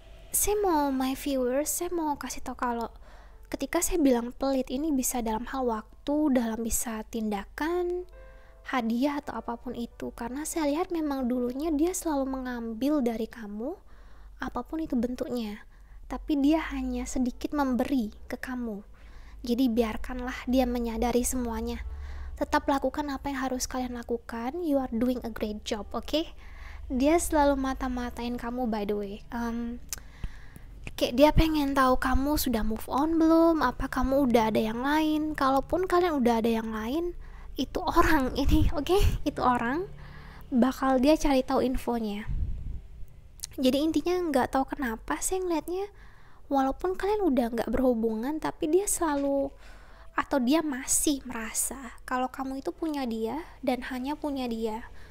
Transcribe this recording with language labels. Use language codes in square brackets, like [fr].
[id] Saya mau kasih tau kalau ketika saya bilang pelit ini bisa dalam hal waktu, dalam bisa tindakan, hadiah atau apapun itu. Karena saya lihat memang dulunya dia selalu mengambil dari kamu, apapun itu bentuknya, tapi dia hanya sedikit memberi ke kamu. Jadi biarkanlah dia menyadari semuanya. Tetap lakukan apa yang harus kalian lakukan. [en] You are doing a great job, oke? [id] Dia selalu mata-matain kamu, [en] by the way. [id] Kayak dia pengen tahu kamu sudah move on belum, apa kamu udah ada yang lain. Kalaupun kalian udah ada yang lain, itu orang ini, oke? Itu orang bakal dia cari tahu infonya. Jadi intinya nggak tahu kenapa saya ngeliatnya, walaupun kalian udah nggak berhubungan, tapi dia selalu, atau dia masih merasa kalau kamu itu punya dia dan hanya punya dia.